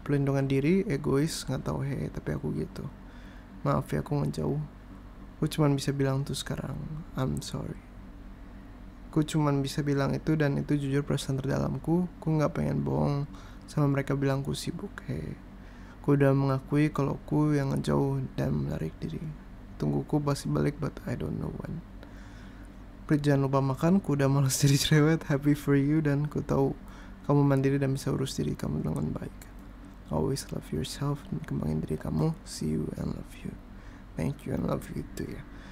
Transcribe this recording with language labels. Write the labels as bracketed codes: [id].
[id] Pelindungan diri, egois, gak tahu tapi aku gitu. Maaf ya aku ngejauh. Aku cuman bisa bilang tuh sekarang, [en] I'm sorry. [id] Aku cuman bisa bilang itu, dan itu jujur perasaan terdalamku. Aku gak pengen bohong sama mereka bilang aku sibuk. Aku udah mengakui kalau aku yang ngejauh dan menarik diri. Tungguku pasti balik, [en] but I don't know when. [id] Jangan lupa makan, ku udah malas jadi cerewet. [en] Happy for you, [id] dan ku tahu kamu mandiri dan bisa urus diri kamu dengan baik. [en] Always love yourself [id] dan kembangin diri kamu. [en] See you and love you. Thank you and love you too ya.